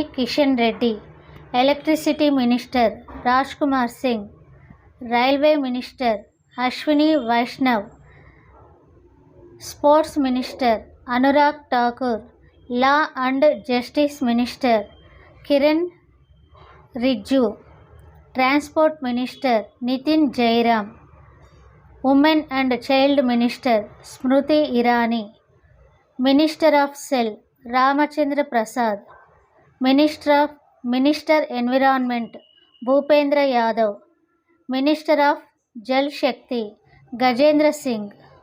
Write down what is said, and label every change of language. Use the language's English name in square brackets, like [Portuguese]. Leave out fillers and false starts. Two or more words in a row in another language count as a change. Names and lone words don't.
[English] Kishan Reddy, Electricity Minister Rajkumar Singh, Railway Minister Ashwini Vaishnav, Sports Minister Anurag Thakur, Law and Justice Minister Kiran Rijju, Transport Minister Nitin Jairam, Women and Child Minister Smriti Irani, Minister of Cell Ramachandra Prasad, Minister Environment Bhupendra Yadav, Minister of Jal Shakti Gajendra Singh,